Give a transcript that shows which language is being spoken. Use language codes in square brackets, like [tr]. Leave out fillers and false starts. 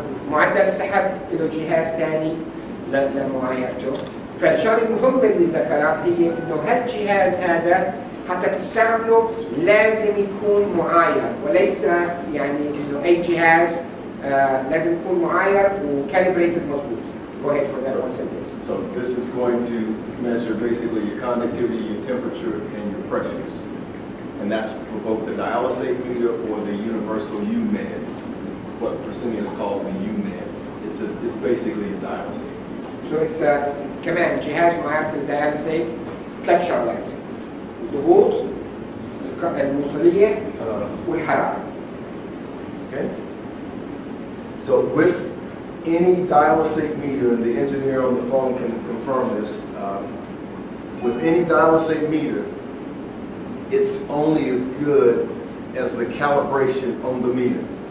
[ar] معدل السحب له جهاز ثاني لمعايرته. فالشغله المهمه اللي ذكرها هي انه هالجهاز هذا حتى تستعمله لازم يكون معاير، وليس يعني انه اي جهاز لازم يكون معاير وكاليبريتد مظبوط. [en] Go ahead for that one sentence. So this is going to measure basically your conductivity, your temperature, and your pressures. And that's for both the dialysate meter or the universal UMed, what Fresenius calls the UMed. It's basically a dialysate. So it's [ar] كمان جهاز معايرة الدياليسيت 3 شغلات: الضغوط، الموصلية، والحرارة. [en] Okay? So with any dialysate meter, and the engineer on the phone can confirm this, with any dialysate meter, it's only as good as the calibration on the meter.